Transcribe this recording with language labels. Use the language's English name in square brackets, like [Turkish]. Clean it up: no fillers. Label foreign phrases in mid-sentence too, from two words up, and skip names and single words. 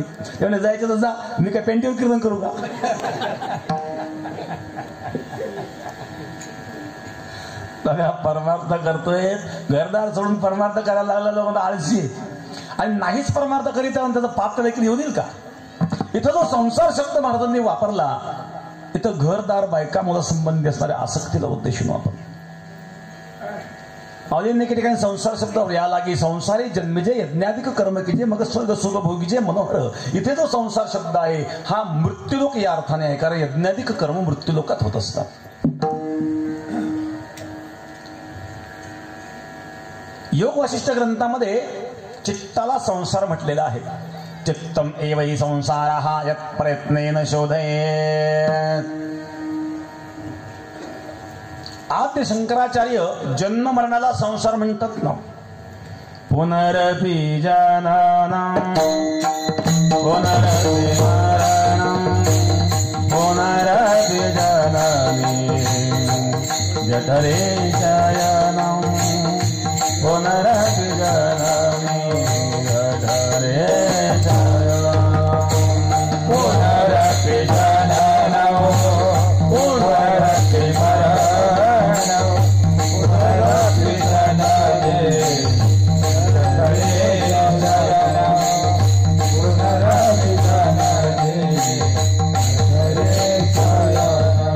[Marathi] त्यामुळे जायचं तर जा, मी काय पेंटिंग कीर्तन करू का? परमार्थ करतोय, घरदार सोडून परमार्थ करायला लागला लोकांना आळशी आणि नाहीच परमार्थ करीत त्याचं पाप तर देखील येऊ देईल का? इथं जो संसार शब्द महाराजांनी वापरला, इथं घरदार बायका मुला संबंधी असणाऱ्या आसक्तीला उद्देशून वापरला. माऊलींनी काही ठिकाणी संसार शब्द या लागी संसारी जन्मजे यज्ञाधिक कर्म कीजे मग स्वर्ग सुख भोगीजे मनोहर. इथे जो संसार शब्द आहे हा मृत्यूलोक या अर्थाने आहे, कारण यज्ञाधिक कर्म मृत्यूलोकात होत असतात. योग वशिष्ठ ग्रंथामध्ये चित्ताला संसार म्हटलेला आहे. [Sanskrit] चित्तम एव हि संसारः यत् प्रयत्नेन शोधयेत्. [Marathi] आद्य शंकराचार्य जन्म मरणाला संसार म्हणतात ना. [Sanskrit] पुनरपि जननं पुनरपि मरणं पुनरपि जननी जठरे शयनं पुनरपि जननी जठरे शयनं पुनरपि जननं पुनरपि मरणं पुनरपि जननी जठरे शयनं पुनरपि जननी जठरे शयनं.